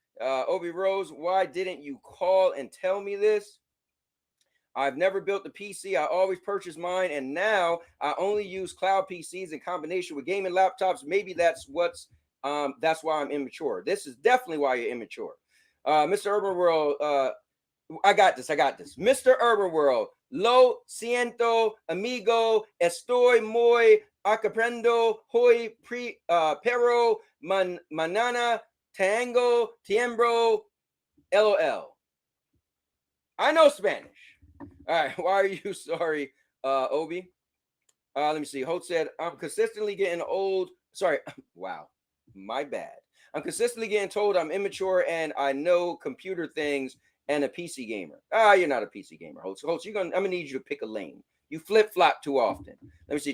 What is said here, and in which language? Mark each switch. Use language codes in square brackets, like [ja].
[en] Obi Rose, why didn't you call and tell me this? I've never built a PC. I always purchase mine, and now I only use cloud PCs in combination with gaming laptops. Maybe that's why I'm immature. This is definitely why you're immature. Mr. Urban World, I got this. Mr. [es] Urban World, lo siento, amigo, estoy muy aprendo hoy pero mañana tengo tiempo, LOL. [en] I know Spanish. All right, why are you sorry, Obi? Let me see. Holt said, I'm consistently getting old. Sorry, wow, my bad. I'm consistently getting told I'm immature and I know computer things and a PC gamer. You're not a PC gamer, Holt. Holt, I'm gonna need you to pick a lane. You flip-flop too often. Let me see.